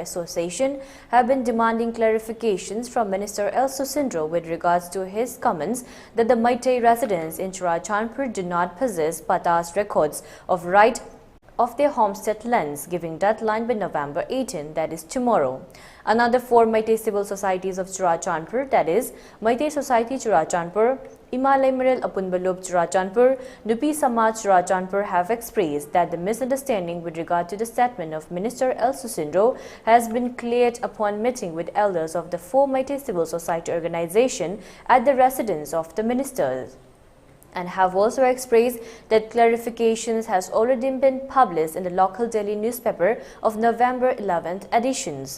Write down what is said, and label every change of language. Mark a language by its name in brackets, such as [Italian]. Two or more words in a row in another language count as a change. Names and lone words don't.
[English] Association have been demanding clarifications from Minister El Susindro with regards to his comments that the Meitei residents in Churachandpur do not possess patas records of right of their homestead lands, giving deadline by November 18, that is tomorrow. Another 4 Meitei civil societies of Churachandpur, that is Meitei Society Churachandpur, Imalay Mirel Apunbalub Churachandpur, Nupi Samaj Churachandpur have expressed that the misunderstanding with regard to the statement of Minister El Susindro has been cleared upon meeting with elders of the 4 Meitei civil society organization at the residence of the ministers, and have also expressed that clarifications has already been published in the local daily newspaper of November 11th editions.